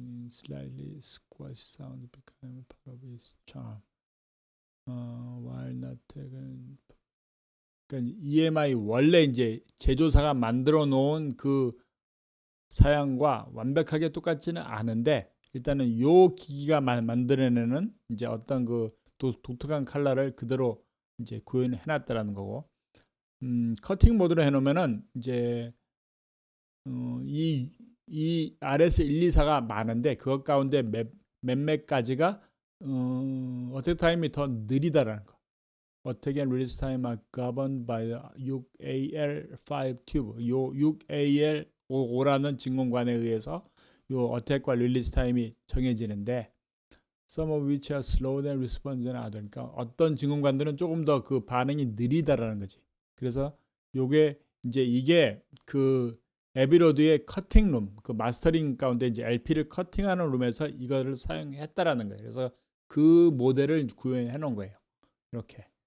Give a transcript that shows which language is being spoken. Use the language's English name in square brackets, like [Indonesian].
[English] Slightly squash sound became part of its charm. While not [Korean] 그러니까 EMI 원래 이제 제조사가 만들어 놓은 그 사양과 완벽하게 똑같지는 않은데 일단은 요 기기가 만들어내는 이제 어떤 그 독특한 컬러를 그대로 이제 구현해 놨다라는 거고 커팅 모드로 해놓으면은 이제 이 RS124가 많은데 그것 가운데 몇몇 가지가 어택 타임이 더 느리다라는 거. [English] 어택 앤 릴리즈 타임 are governed by 6AL5 튜브. [Korean] 요 6AL5라는 진공관에 의해서 요 어택과 릴리즈 타임이 정해지는데 [English] some of which are slow and respond than other. [Korean] 그러니까 어떤 진공관들은 조금 더 그 반응이 느리다라는 거지. 그래서 요게 이제 이게 그 에비로드의 커팅룸, 그 마스터링 가운데 이제 LP를 커팅하는 룸에서 이거를 사용했다라는 거예요. 그래서 그 모델을 구현해 놓은 거예요. 이렇게.